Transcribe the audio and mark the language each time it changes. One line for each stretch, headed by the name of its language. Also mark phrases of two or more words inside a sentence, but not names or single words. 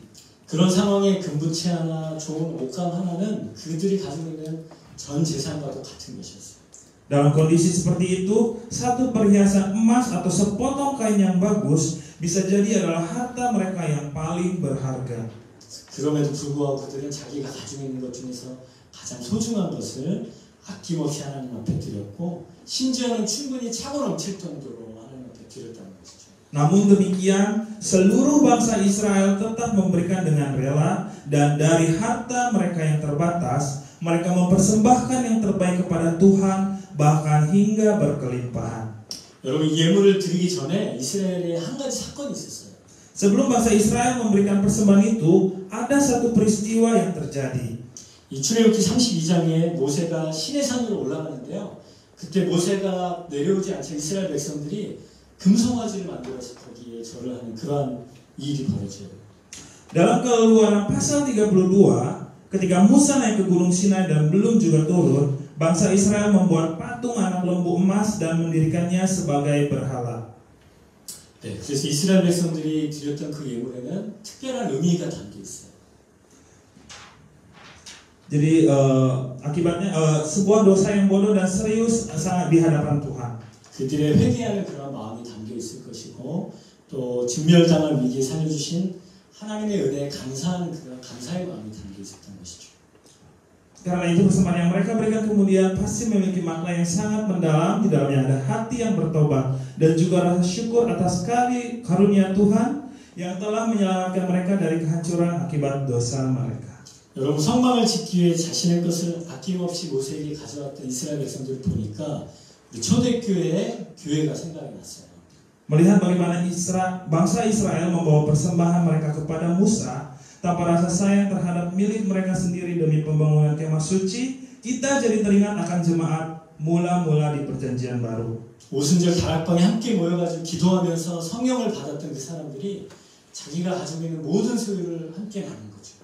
Korean: 그런 상황에 금부채 하나, 좋은 옷감 하나는 그들이 가지고 있는 전 재산과도 같은 것이었어요.
Indonesian: Dalam kondisi seperti itu, satu perhiasan emas atau sepotong kain yang bagus bisa jadi adalah harta mereka yang paling berharga.
Korean: 그럼에도 불구하고 그들은 자기가 가지고 있는 것 중에서 가장 소중한 것을 아낌없이 하나님 앞에 드렸고, 심지어는 충분히 차고 넘칠 정도로 하나님 앞에 드렸다는 것이죠.
Indonesian: Namun demikian, seluruh bangsa Israel tetap memberikan dengan rela, dan dari harta mereka yang terbatas, mereka mempersembahkan yang terbaik kepada Tuhan, bahkan hingga berkelimpahan.
Korean: 여러분, 예물을 드리기 전에 이스라엘에 한 가지 사건이 있었어요.
Indonesian: Sebelum bangsa Israel memberikan persembahan itu, ada satu peristiwa yang terjadi.
Korean: 이 출애굽기 32장에 모세가 시내산으로 올라가는데요. 그때 모세가 내려오지 않자 이스라엘 백성들이 금송아지를 만들어서 거기에 절을 하는 그러한 일이 벌어져요.
Indonesian: Dalam Keluaran pasal 32, ketika Musa naik ke Gunung Sinai dan belum juga turun, bangsa Israel membuat patung anak lembu emas dan mendirikannya sebagai berhala.
Korean: 네, 그래서 이스라엘 백성들이 드렸던 그 예물에는 특별한 의미가 담겨 있어요.
Indonesian: Jadi akibatnya sebuah dosa yang bodoh dan serius sangat di hadapan Tuhan.
Korean: 그들의 회개하는 그런 마음이 담겨 있을 것이고, 또 진멸당한 위기에 살려주신 하나님의 은혜에 감사하는 그런 감사의 마음이 담겨 있었던 것이죠.
Indonesian: Karena itu persembahan yang mereka berikan kemudian pasti memiliki makna yang sangat mendalam. Di dalamnya ada hati yang bertobat dan juga rasa syukur atas karunia Tuhan yang telah menyelamatkan mereka dari kehancuran akibat dosa mereka.
Korean: 여러분, 성막을 짓기 위해 자신의 것을 아낌없이 모세에게 가져왔던 이스라엘 백성들을 보니까 우리 초대교회의 교회가 생각이 났어요.
Indonesian: Melihat bagaimana bangsa Israel membawa persembahan mereka kepada Musa tanpa rasa sayang terhadap milik mereka sendiri demi pembangunan kemah suci, kita jadi teringat akan jemaat mula-mula di perjanjian baru.
Korean: 오순절 다락방에 함께 모여가지고 기도하면서 성령을 받았던 그 사람들이 자기가 가지고 있는 모든 소유를 함께 나눈 거죠.